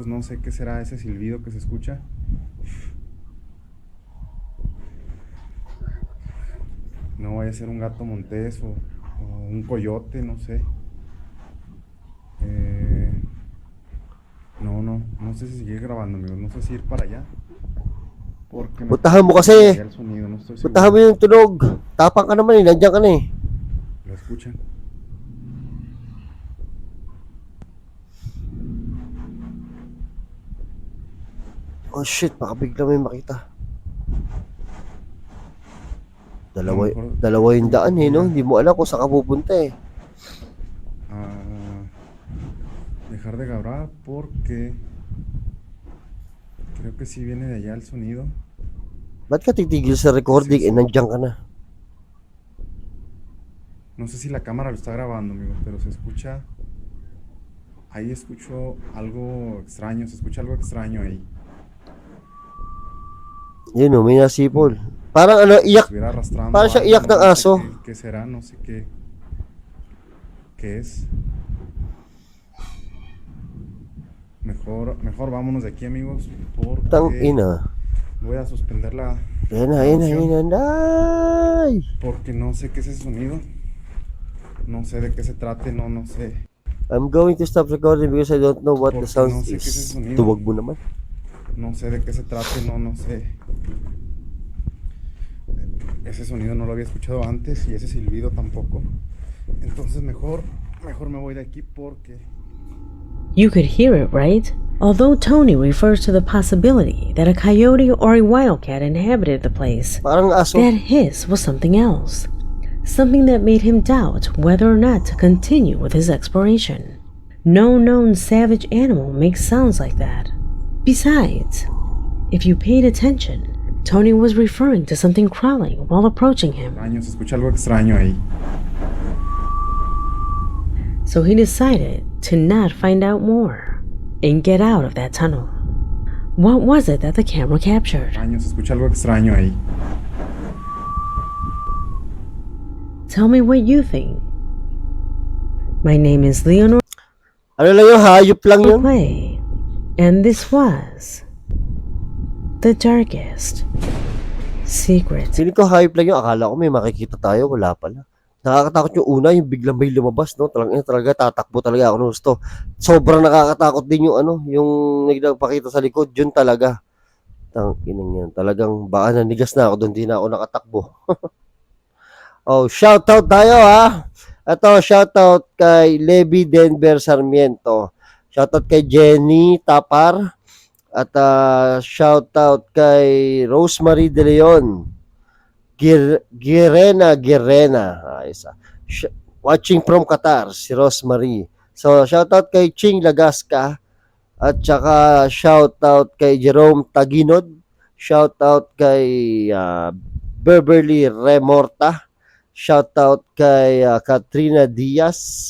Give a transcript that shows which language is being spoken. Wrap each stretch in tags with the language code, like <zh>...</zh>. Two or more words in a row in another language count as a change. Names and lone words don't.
<es>No sé qué será ese silbido que se escucha. No vaya a ser un gato montés o un coyote, no sé. No sé si seguir grabando, amigos. No sé si ir para allá. Porque me</es> <tl>Puntahan mo kasi.</tl> <es>el sonido, no estoy seguro.</es> <tl>Puntahan mo yung tunog. Tapang ka naman eh, nandiyan ka na eh.</tl> <es>¿Lo escuchan?</es> <en>Oh shit,</en> <tl>baka bigla may makita. Dalawa yung daan eh, no? Hindi mo alam kung saan ka pupunta eh.</tl> <es>Dejar de grabar porque creo que sí viene de allá el sonido.</es> <tl>Ba't ka titigil sa recording eh, nandiyan ka na?</tl> <es>No sé si la cámara lo está grabando, amigos, pero se escucha. Ahí escucho algo extraño, se escucha algo extraño ahí.</es> <tl>Yun o, may nasipol. Parang ano, iyak.</tl> <es>Estuviera arrastrando</es> <tl>Parang siya</tl> <es>algo,</es> <tl>iyak ng</tl> <es>no sé</es> <tl>aso.</tl> <es>¿Qué será? No sé qué es. Mejor vámonos de aquí, amigos,</es> <tl>Tang</tl> <es>porque</es> <tl>ina.</tl> <es>voy a suspender la</es> <tl>Ayan na. Ay!</tl> <es>porque no sé qué es ese sonido. No sé de qué se trate, no sé.</es> <en>I'm going to stop recording because I don't know what the</en> <es>Porque</es> <en>sound</en> <es>no sé qué es ese</es> <en>is.</en> <es>sonido.</es> <tl>Tuwag mo naman.</tl> <es>No sé de qué se trate, no sé. Ese sonido no lo había escuchado antes y ese silbido tampoco. Entonces mejor mejor me voy de aquí porque</es> <en>You could hear it, right? Although Tony refers to the possibility that a coyote or a wildcat inhabited the place,</en> <tl>Parang aso.</tl> <en>that hiss was something else. Something that made him doubt whether or not to continue with his exploration. No known savage animal makes sounds like that. Besides, if you paid attention, Tony was referring to something crawling while approaching him.</en> <es>extraño, se escucha algo extraño ahí.</es> <en>So he decided to not find out more and get out of that tunnel. What was it that the camera captured?</en> <es>Extraño, se escucha algo extraño ahí.</es> <en>Tell me what you think. My name is Leonor</en> <tl>Ano lang yun, hayop lang yun.</tl> <en>Clay, and this was the darkest secret.</en> <tl>Feeling ko hayop lang yun. Akala ko may makikita tayo. Wala pala. Nakakatakot yung una, yung biglang may lumabas, no? Talaga tatakbo talaga ako ng gusto. Sobrang nakakatakot din yung yung nagpakita sa likod. Yun talaga. Tangkinang yan. Talagang baka nanigas na ako doon, di na ako nakatakbo. Oh, shoutout tayo ha. Ito, shoutout kay Levi Denver Sarmiento. Shoutout kay Jenny Tapar. At shoutout kay Rosemary De Leon. Girena. Isa.</tl> <en>Watching from Qatar,</en> <tl>si Rosemary. So, shoutout kay Ching Lagasca. At saka shoutout kay Jerome Taginod. Shoutout kay Beverly Remorta. Shoutout kay Katrina Diaz.</tl>